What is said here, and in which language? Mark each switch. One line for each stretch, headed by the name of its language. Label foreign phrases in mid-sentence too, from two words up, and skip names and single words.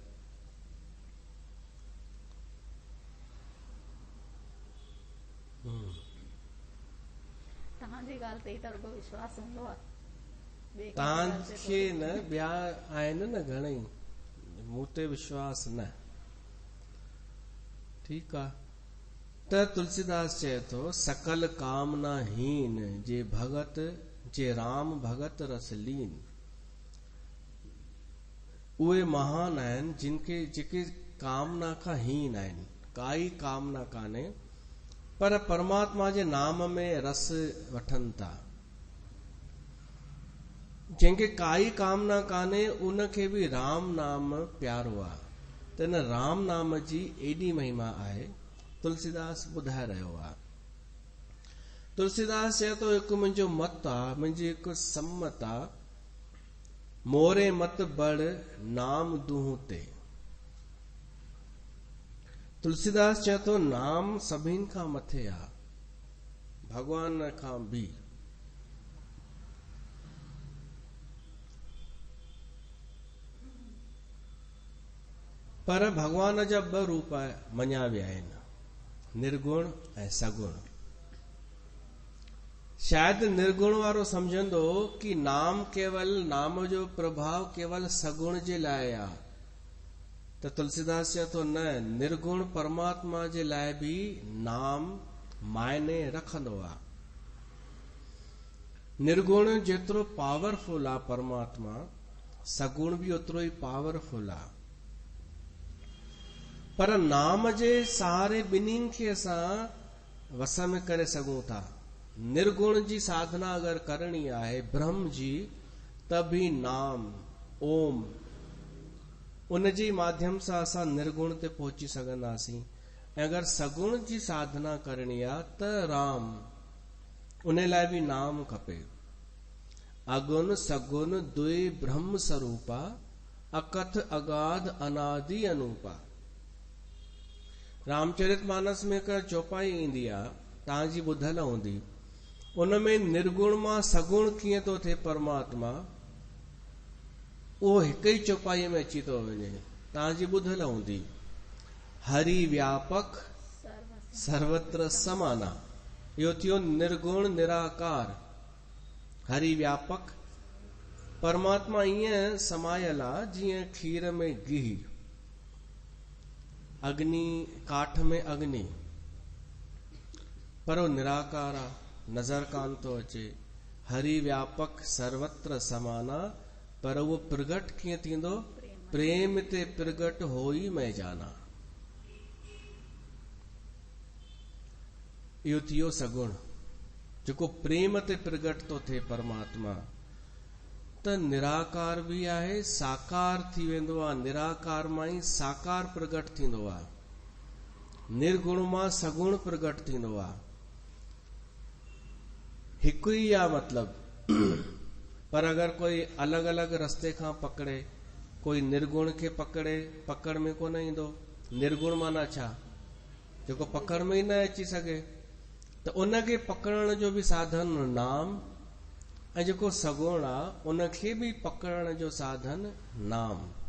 Sindhi: तव्हांजी ॻाल्हि ते त रुॻो विश्वास हूंदो आहे, तव्हांखे न, ॿिया आहिनि न घणेई, मूं ते विश्वास न। ठीकु आहे, त तुलसीदास चए थो
Awadhi: सकल कामना हीन, जे भगत जे राम भगत रस लीन।
Sindhi: उहे महान आहिनि जिनखे जेके कामना खां हीन आहिनि, काई कामना कान्हे, पर परमात्मा जे नाम में रस वठनि था। जंहिंखे काई कामना कान्हे उनखे बि राम नाम प्यारो आहे, त हिन राम नाम जी एॾी महिमा आहे, तुलसीदास ॿुधाए रहियो आहे। तुलसीदास चए थो हिकु मुंहिंजो मत आहे, मुंहिंजी हिकु सम्मत आहे,
Awadhi: मोरे मत बड़ नाम दूं ते।
Sindhi: तुलसीदास चए थो नाम सभिनि खां मथे आहे, भगवान खां बि। पर भगवान जा 2 रूप मञिया विया आहिनि, निर्गुण ऐं सगुण। शायदि निर्गुण वारो समझंदो कि नाम जो प्रभाव केवल सगुण जे लाइ आहे, त तुलसीदास चए थो न, निर्गुण परमात्मा जे लाइ बि नाम मायने रखंदो आहे। निर्गुण जेतिरो पावरफुल आहे परमात्मा, सगुण बि ओतिरो ई पावरफुल आहे। पर नाम जे सहारे ॿिन्हिनि खे असां वस में करे सघूं था। निर्गुण जी साधना अगर करणी आहे ब्रह्म जी, त बि नाम ओम उन जे माध्यम सां असां निर्गुण ते पहुची सघंदासीं। ऐं अगर सगुण जी साधना करणी आहे त राम, उन लाइ बि नाम खपे।
Awadhi: अगुण सगुण दुई ब्रह्म स्वरूपा, अकथ अगाध अनादि अनूपा।
Sindhi: रामचरितमानस में हिकु चौपाई ईंदी आहे, तव्हांजी ॿुधल हूंदी, उनमें निर्गुण मां सगुण कीअं थो थिए परमात्मा, उहो हिकु ई चौपाई में अची थो वञे, तव्हांजी ॿुधल हूंदी।
Awadhi: हरि व्यापक सर्वत्र समाना,
Sindhi: इहो थियो निर्गुण निराकार।
Awadhi: हरि व्यापक,
Sindhi: परमात्मा ईअं समायल आहे जीअं खीर में गिह, अग्नि काठ में अग्नि, पर वो निराकार आ, नज़र कान थो अचे।
Awadhi: हरि व्यापक सर्वत्र समाना,
Sindhi: पर वो प्रगट कीअं थींदो?
Awadhi: प्रेम ते प्रगट होई मैं जाना।
Sindhi: इहो थियो सगुण, जेको प्रेम ते प्रगट थो थिए परमात्मा। त निराकार बि आहे, साकार थी वेंदो आहे। निराकार मां ई साकार प्रगट थींदो आहे, निर्गुण मां सगुण प्रगट थींदो आहे। हिकु ई आहे मतिलब। पर अगरि कोई अलॻि अलॻि रस्ते खां पकड़े, कोई निर्गुण खे पकड़े, पकड़ में कोन ईंदो। निर्गुण माना छा? जेको पकड़ में ई न अची सघे, त उनखे पकड़ण जो बि साधन नाम, ऐं जेको सगुण आहे उनखे बि पकड़ण जो साधन नाम।